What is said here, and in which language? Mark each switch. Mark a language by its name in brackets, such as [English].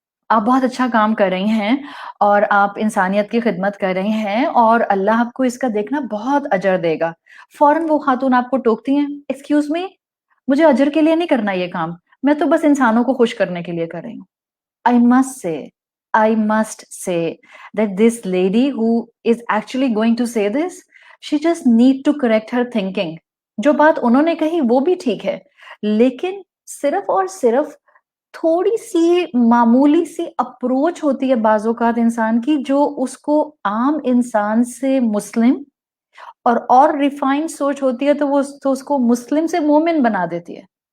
[Urdu] آپ بہت اچھا کام کر رہی ہیں اور آپ انسانیت کی خدمت کر رہی ہیں اور اللہ آپ کو اس کا دیکھنا بہت اجر دے گا. فوراً وہ خاتون آپ کو ٹوکتی ہیں, ایکسکیوز می, مجھے اجر کے لیے نہیں کرنا یہ کام, میں تو بس انسانوں کو خوش کرنے کے لیے کر رہی ہوں. [English] I must say that this lady who is actually going to say this, she just need to correct her thinking. [Urdu] جو بات انہوں نے کہی وہ بھی ٹھیک ہے, لیکن صرف اور صرف تھوڑی سی معمولی سی اپروچ ہوتی ہے بعض اوقات انسان کی, جو اس کو عام انسان سے مسلم اور ریفائنڈ سوچ ہوتی ہے تو وہ تو اس کو مسلم سے مومن بنا دیتی ہے.